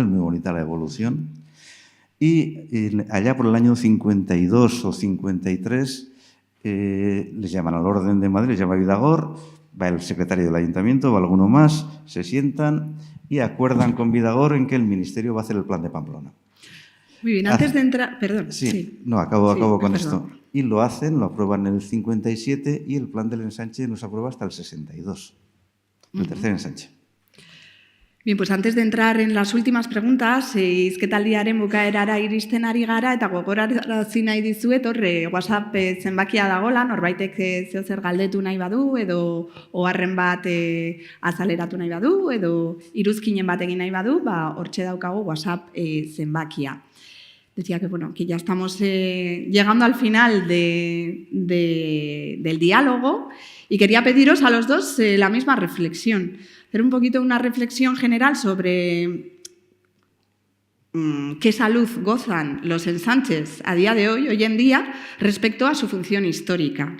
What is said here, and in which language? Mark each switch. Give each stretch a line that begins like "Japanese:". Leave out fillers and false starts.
Spanish: Es muy bonita la evolución. Y allá por el año 52 o 53 les llaman al orden de Madrid, les llama Vidagor, va el secretario del ayuntamiento, va alguno más, se sientan y acuerdan con Vidagor en que el ministerio va a hacer el plan de Pamplona. Muy bien, antes de entrar... Perdón. Sí. No, acabo con esto. Y lo hacen, lo aprueban en el 57 y el plan del ensanche no se aprueba hasta el 62, el tercer ensanche. Bien, pues antes de entrar en las últimas preguntas,
Basque: hizketaldiaren bukaerara iristen ari gara eta gogorarazi nahi dizuet horre WhatsApp zenbakia dagoela, norbaitek zeozer galdetu nahi badu edo oharren bat azaleratu nahi badu edo iruzkinen bat egin nahi badu, hortxe daukagu WhatsApp zenbakia.
Spanish: Decía que, bueno, que ya estamos llegando al final del diálogo y quería pediros a los dos la misma reflexión. Hacer un poquito una reflexión general sobre qué salud gozan los ensanches a día de hoy en día, respecto a su función histórica.